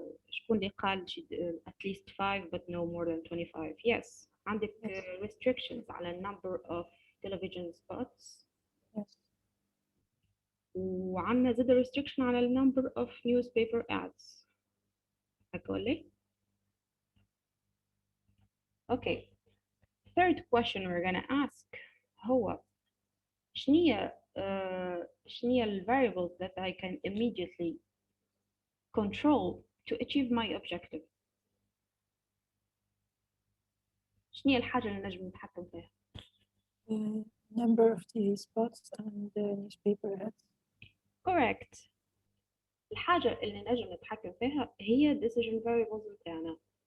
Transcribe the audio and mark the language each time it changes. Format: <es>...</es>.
<ar>شكون اللي قال</ar> <en>at least 5 but no more than 25? Yes.</en> <ar>عندك</ar> <en>restrictions</en> <ar>على</ar> <en>number of television spots. Yes.</en> <ar>وعندنا زاد</ar> <en>restriction</en> <ar>على</ar> <en>number of newspaper ads.</en> <ar>هكا ولا؟</ar> <en>Okay. Third question we're gonna ask</en> <ar>هو شنية ال</ar> <en>variables that I can immediately control to achieve my objective.</en> <ar>شنية الحاجة اللي نجم نتحكم فيها؟</ar> <en>Number of TV spots and newspaper ads. Correct.</en> <ar>الحاجة اللي نجم نتحكم فيها هي</ar> <en>decision variables</en> <ar>بتاعنا.</ar>